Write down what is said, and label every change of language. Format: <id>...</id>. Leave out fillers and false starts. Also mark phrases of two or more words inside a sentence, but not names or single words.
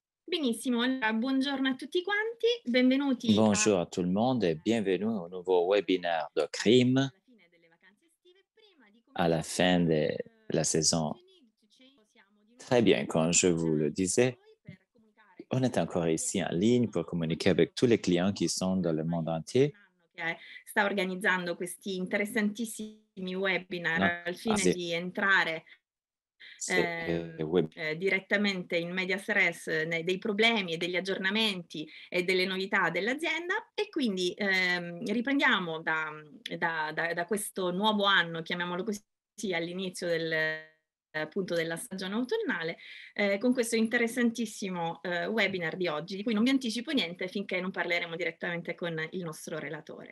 <it>Benissimo, allora buongiorno a tutti quanti, benvenuti</it> <fr>Bonjour à tout le monde et bienvenue au nouveau webinaire de crime</fr> <it>alla fine delle vacanze estive. Prima di</it> <fr>à la</fr> <it>cominciare</it> <fr>fin</fr> <it>con</it> <fr>de la saison.</fr> <it>siamo di</it> <fr>Très</fr> <it>nuovo</it> <fr>bien, comme je vous le</fr> <it>collegati con</it> <fr>disais,</fr> <it>voi per comunicare</it> <fr>on</fr> <it>con</it> <fr>est</fr> <it>tutti i</it> <fr>encore ici en</fr> <it>clienti del</it> <fr>ligne pour</fr> <it>nostro</it> <fr>communiquer</fr> <it>modello</it> <fr>avec tous les</fr> <it>economico</it> <fr>clients qui sont</fr> <it>Ocrim.</it> <fr>dans le monde</fr> <it>Ormai è quasi un</it> <fr>entier.</fr> <it>anno che sta organizzando questi interessantissimi</it> <fr>Non,</fr> <it>webinar al ah, fine di entrare</it> <fr>c'est web.</fr> <it>direttamente</it> <la>in medias res</la> <it>dei problemi e degli aggiornamenti e delle novità dell'azienda e quindi riprendiamo da questo nuovo anno, chiamiamolo così, all'inizio appunto della stagione autunnale, con questo interessantissimo webinar di oggi, di cui non vi anticipo niente finché non parleremo direttamente con il nostro relatore.</it>